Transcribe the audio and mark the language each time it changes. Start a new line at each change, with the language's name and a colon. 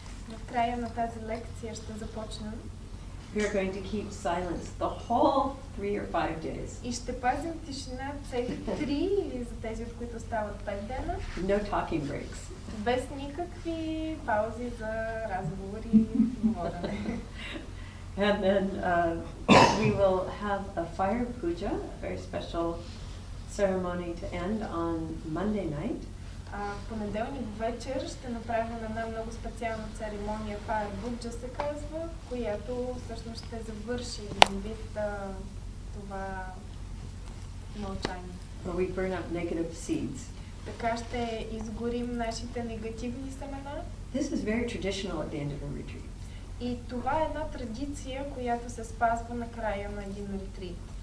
Bulgarian: В края на тази лекция ще започнем.
English: We are going to keep silence the whole 3 or 5 days.
Bulgarian: И ще пазим тишина цели 3 или за тези, от които стават 5 дена.
English: No talking breaks.
Bulgarian: Без никакви паузи за разговори и говорене.
English: And then we will have a fire puja, a very special ceremony to end on Monday night.
Bulgarian: В понеделник вечер ще направим една много специална церемония, Fire Puja се казва, която всъщност ще завърши един вид това мълчание.
English: Where we burn up negative seeds.
Bulgarian: Така ще изгорим нашите негативни семена.
English: This is very traditional at the end of a retreat.
Bulgarian: И това е една традиция, която се спазва на края на един ретрит.